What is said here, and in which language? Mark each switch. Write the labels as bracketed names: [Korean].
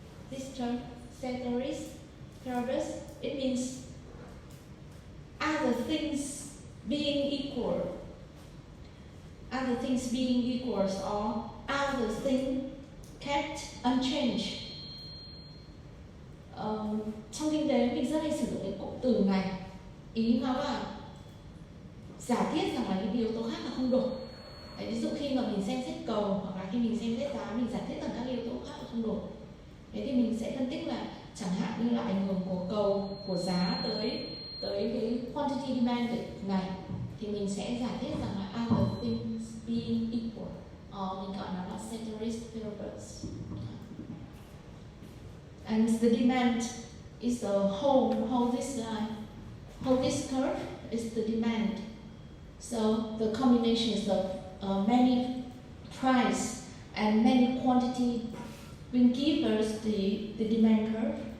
[English] This term, ceteris paribus, it means other things being equal. Other things being equals or other thing kept unchanged. [Vietnamese] Trong kinh tế mình rất hay sử dụng cái cụm từ này, ý nó là giả thiết rằng là những yếu tố khác là không đổi. Ví dụ khi mà mình xem xét cầu hoặc là khi mình xem xét giá, mình giả thiết rằng các yếu tố khác là không đổi. Thế thì mình sẽ phân tích là chẳng hạn như là ảnh hưởng của cầu, của giá tới cái [English] quantity demanded [Vietnamese] này, thì mình sẽ giả thiết rằng là [English] other things being equal, [Vietnamese] mình gọi nó là ceteris paribus. [English] And the demand is the whole this line, whole this curve is the demand. So the combinations of many price and many quantity will give us the demand curve.